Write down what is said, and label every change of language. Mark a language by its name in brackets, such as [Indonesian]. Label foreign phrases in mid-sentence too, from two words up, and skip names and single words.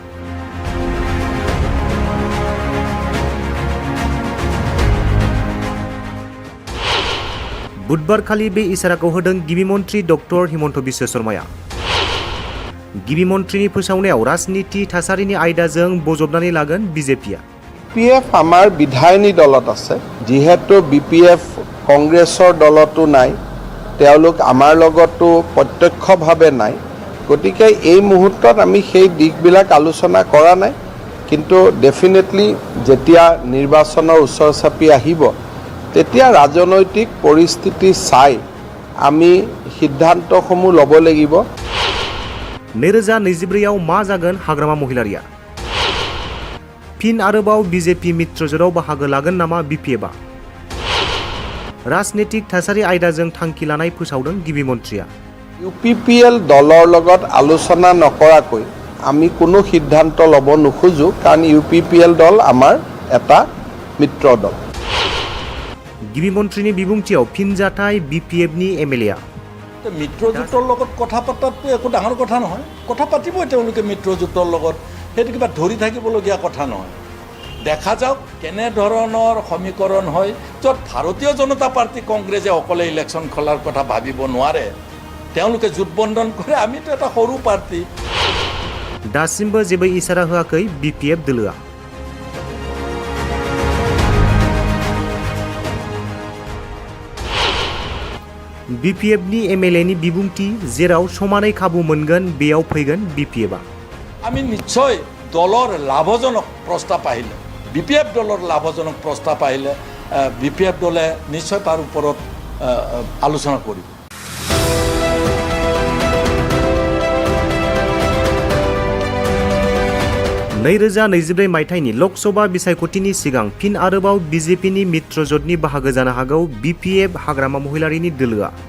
[Bodo] बुधबारखालि बे इसाराखौ होदों गिबि मन्थ्रि डक्टर हिमन्त बिश्व शर्माया गिबि मन्थ्रिनि फोसावनायाव राजनीति थासारिनि आयदाजों बजबनानै लागोन BJPआ [Assamese] BPF আমাৰ বিধায়িনী দলত আছে যিহেতু BPF কংগ্ৰেছৰ দলতো নাই তেওঁলোক আমাৰ লগতো প্ৰত্যক্ষভাৱে নাই গতিকে এই মুহূৰ্তত আমি সেই দিকবিলাক আলোচনা কৰা নাই কিন্তু ডেফিনেটলি যেতিয়া নিৰ্বাচনৰ ওচৰ চাপি আহিব তেতিয়া ৰাজনৈতিক পৰিস্থিতি চাই আমি সিদ্ধান্তসমূহ ল'ব লাগিব [Bodo] 2024 आव मा जागोन हाग्रामा महिलारिया फिन आरोबाव BJP मित्रजोटाव बाहागो लागोन नामा BPFआ राजनीतिक थासारि आयदाजों थांखि लानाय फोसावदों गिबि मन्थ्रिया [Assamese] UPPL दলৰ লগত আলোচনা নকৰাকৈ আমি কোনো সিদ্ধান্ত ল'ব নোখোজো কাৰণ UPPL দল আমাৰ এটা মিত্ৰ দল [Bodo] गिबि मन्थ्रिनि बिबुंथियाव फिनजाथाय BPFनि MLAआ [Assamese] মিত্ৰজোঁটৰ লগত কথা পতাটো একো ডাঙৰ কথা নহয় কথা পাতিবই তেওঁলোকে মিত্ৰজোঁটৰ লগত সেইটো কিবা ধৰি থাকিবলগীয়া কথা নহয় দেখা যাওক কেনে ধৰণৰ সমীকৰণ হয় য'ত ভাৰতীয় জনতা পাৰ্টি কংগ্ৰেছে অকলে ইলেকশ্যন খোলাৰ কথা ভাবিব নোৱাৰে তেওঁলোকে জোটবন্ধন কৰে আমিতো এটা সৰু পাৰ্টি [Bodo] दासिमबो जेबो इसारा होआखै BPF दोलोआ BPFनि MLAनि बिबुंथि जेराव समानै खाबु मोनगोन बेयाव फैगोन BPFआ [Assamese] আমি নিশ্চয় দলৰ লাভজনক প্ৰস্তাৱ আহিলে BPF দলৰ লাভজনক প্ৰস্তাৱ আহিলে BPF দলে নিশ্চয় তাৰ ওপৰত আলোচনা কৰিব [Bodo] 2024 मायथाइनि लकसभा बिसायख'थिनि सिगां फिन आरोबाव BJPनि मित्रजोटनि बाहागो जानो हागौ BPF हाग्रामा महिलारिनि दोलोआ